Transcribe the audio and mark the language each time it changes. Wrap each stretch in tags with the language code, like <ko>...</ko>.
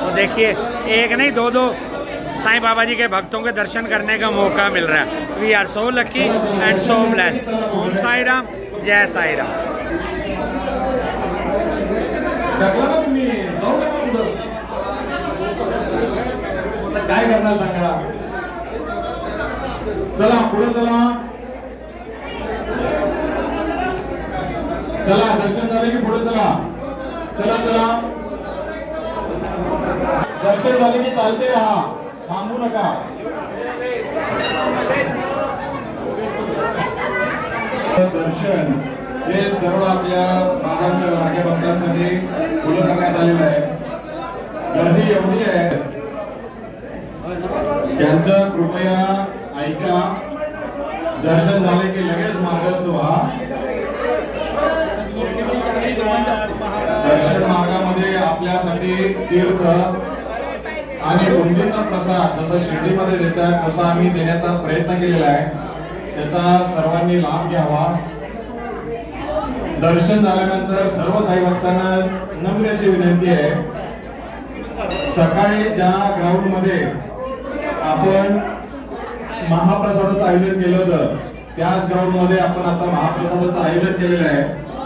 <hi>तो देखिए एक नहीं दो दो साईं बाबा जी के भक्तों के दर्शन करने का मौका मिल रहा है।</hi> <en>We are so lucky and so blessed.</en> <hi>ओम साई राम, जय साई राम।</hi> <mr>टाकला ना तुम्ही, जाऊ नका पुढं। काय करणार सांगा? चला पुढे चला, चला दर्शन झाले की पुढे चला, चला चला दर्शन झाले की चालते राहा, थांबू नका। दर्शन हे सर्व आपल्या बाबांच्या लाडक्या भक्तांसाठी खुलं करण्यात आलेलं आहे। गर्दी एवढी आहे, त्यांचं कृपया ऐका। दर्शन झाले की लगेच मार्गस्थ व्हा। दर्शन मार्गामध्ये आपल्यासाठी तीर्थ आणि बुंदीचा प्रसाद जसं शिर्डीमध्ये देतात तसा आम्ही देण्याचा प्रयत्न केलेला आहे, त्याचा सर्वांनी लाभ घ्यावा। दर्शन झाल्यानंतर सर्व साई भक्तांना नम्र अशी विनंती आहे, सकाळी ज्या ग्राउंड मध्ये आपण महाप्रसादाचं आयोजन केलं होतं त्याच ग्राउंड मध्ये आपण आता महाप्रसादाचं आयोजन केलेलं आहे।</mr>